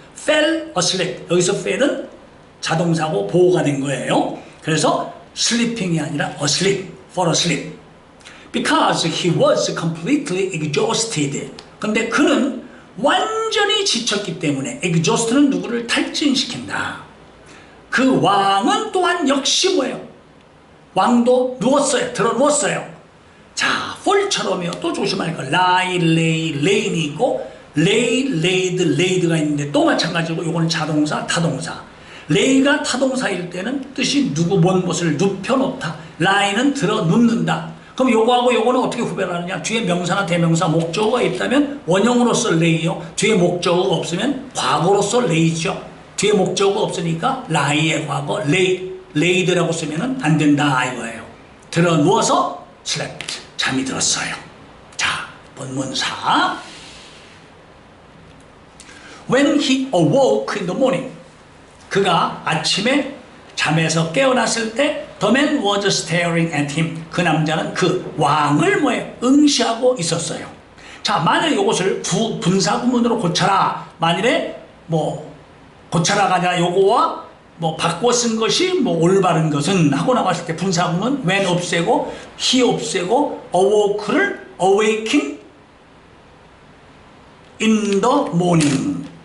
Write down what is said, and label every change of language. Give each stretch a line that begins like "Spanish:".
English: fell asleep.
Korean: 여기서 fell은 자동사고 보호가 된 거예요. 그래서 sleeping이 아니라 asleep, fall asleep.
English: Because he was completely exhausted.
Korean: 근데 그는 완전히 지쳤기 때문에 exhaust는 누구를 탈진시킨다. 그 왕은 또한 역시 뭐예요? 왕도 누웠어요. 들어 누웠어요. 자, fall처럼요. 또 조심할 거. lie, lay, lay이 있고 lay, laid, laid가 있는데 또 마찬가지고 이거는 자동사, 타동사. lay가 타동사일 때는 뜻이 누구 뭔 것을 눕혀놓다. lie는 들어 눕는다. 그럼 요거하고 요거는 어떻게 구별하느냐? 뒤에 명사나 대명사 목적어가 있다면 원형으로서 lay요. 뒤에 목적어가 없으면 과거로서 lay죠. 뒤에 목적어가 없으니까 lie의 과거 laid라고 쓰면 안 된다 이거예요. 들어 누워서 slept. 잠이 들었어요. 자, 본문사.
English: When he awoke in the morning.
Korean: 그가 아침에 잠에서 깨어났을 때
English: The man was staring at him.
Korean: 그 남자는 그 왕을 뭐예요? 응시하고 있었어요. 자, 만약에 이것을 분사구문으로 고쳐라. 만일에 고쳐라가 아니라 요거와 바꿔 쓴 것이 올바른 것은 하고 나왔을 때 분사구문 when 없애고 he 없애고 awoke를 awaken in the morning.